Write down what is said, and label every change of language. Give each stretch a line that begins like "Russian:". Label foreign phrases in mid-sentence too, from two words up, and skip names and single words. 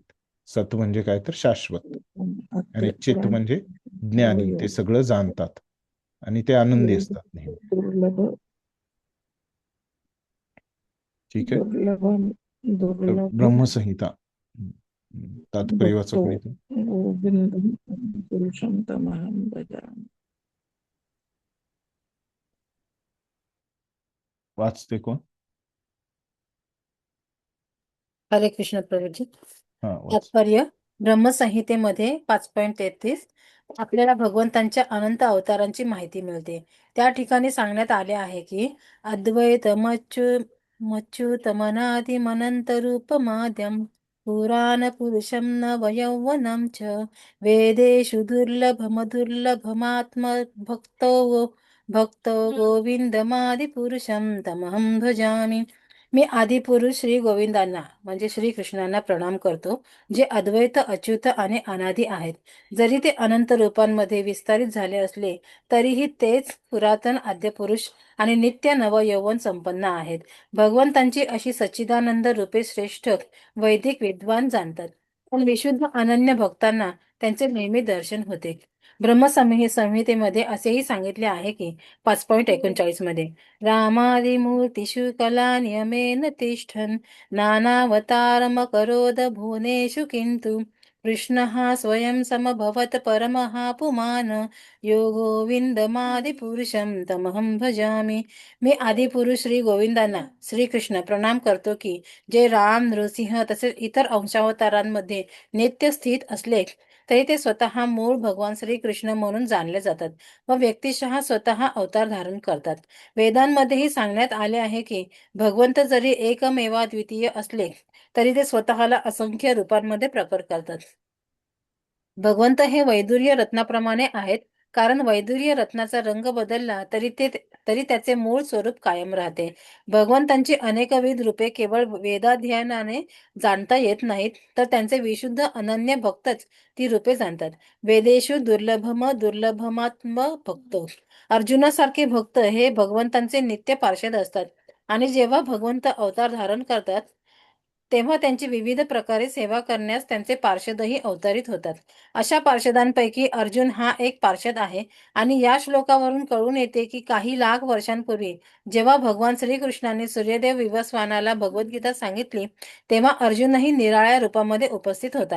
Marathi: सत म्हणजे काय? तर शाश्वत. आणि चित म्हणजे ज्ञानी, ते सगळं जाणतात. आणि ते आनंदी असतात नेहमी. दुर्लभ ठीक आहे. दुर्लभ तर दुर्लभ ब्रह्मसंहिता तात्पर्य वाचा भक्तो कोणीतरी.
Sanskrit: गोविंदम पुरुषं तमहं भजामि.
Marathi: वाचते कोण? हरे कृष्ण प्रभूजी. हा वाच. तात्पर्य ब्रह्मसंहितेमध्ये 5.33 आपल्याला भगवंतांच्या अनंत अवतारांची माहिती मिळते. त्या ठिकाणी सांगण्यात आले आहे की
Sanskrit: अद्वैतमच्युतमनादिमनंत रूपमाद्यम पुराण पुरुषं नवयौवनं च वेदेषु दुर्लभमदुर्लभमात्म भक्तो गोविंदमादिपुरुषं तमहं भजामि.
Marathi: मी आदिपुरुष श्री गोविंदांना म्हणजे श्री कृष्णांना प्रणाम करतो, जे अद्वैत, अच्युत आणि अनादी आहेत. जरी ते अनंत रूपांमध्ये विस्तारित झाले असले तरीही तेच पुरातन, आद्यपुरुष आणि नित्य नवयौवन संपन्न आहेत. भगवंतांची अशी सच्चिदानंद रूपे श्रेष्ठ वैदिक विद्वान जाणतात, पण विशुद्ध अनन्य भक्तांना त्यांचे नेहमी दर्शन होते. संहितेमध्ये असेही सांगितले आहे की 5.39 मध्ये
Sanskrit: रामादिमूर्तिषु कला नियमेन तिष्ठन् नानावतारमकरोद भुवनेषु किन्तु कृष्णः स्वयं समभवत् परमः पुमान् यो गोविंदमादिपुरुषं तमहं भजामि.
Marathi: मी आदिपुरुष श्री गोविंदांना श्रीकृष्ण प्रणाम करतो की जे राम, नृसिंह तसेच इतर अंशावतारांमध्ये नित्य स्थित असले तरी ते स्वतः मूळ भगवान श्रीकृष्ण म्हणून जाणले जातात व व्यक्तिशः स्वतः अवतार धारण करतात. वेदांमध्येही सांगण्यात आले आहे की भगवंत जरी एकमेवाद्वितीय असले तरी ते स्वतःला असंख्य रूपांमध्ये प्रकट करतात. भगवंत हे वैदुर्य रत्नाप्रमाणे आहेत, कारण वैदुर्य रत्नाचा रंग बदलला तरी त्याचे मूळ स्वरूप कायम राहते. भगवंतांची अनेकविध रूपे केवळ वेदाध्ययनाने जाणता येत नाहीत, तर त्यांचे विशुद्ध अनन्य भक्तच ती रूपे जाणतात.
Sanskrit: वेदेषु दुर्लभमात्म भक्तो.
Marathi: अर्जुनासारखे भक्त हे भगवंतांचे नित्य पार्षद असतात आणि जेव्हा भगवंत अवतार धारण करतात तेव्हा त्यांची विविध प्रकारे सेवा करण्यास त्यांचे पार्षदही अवतरित होतात. अशा पार्षदांपैकी अर्जुन हा एक पार्षद आहे आणि या श्लोकावरून कळून येते की काही लाख वर्षांपूर्वी जेव्हा भगवान श्रीकृष्णाने सूर्यदेव विवस्वानाला भगवद्गीता सांगितली तेव्हा अर्जुनही निराळ्या रूपामध्ये उपस्थित होता.